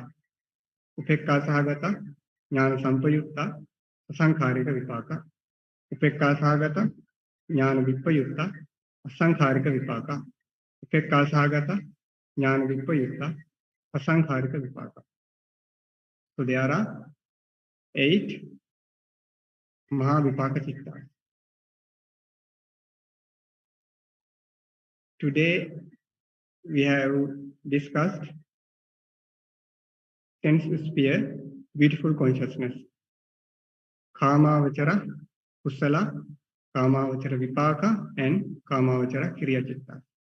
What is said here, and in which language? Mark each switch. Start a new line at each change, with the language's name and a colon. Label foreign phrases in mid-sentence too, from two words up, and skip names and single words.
Pali: Upekka Sahagata, Jnana Sampayutta, Asankharika Vipaka. Upekka Sahagata, Jnana Vipayutta, Asankharika Vipaka. Upekka Sahagata, Jnana Vipayutta, Asankharika Vipaka.
English: So there are 8 Mahavipaka Cittas. Today we have discussed sense sphere, beautiful consciousness,
Pali: Kāmavachara, Kusala, Kāmavachara Vipaka, and Kāmavachara Kriya Citta.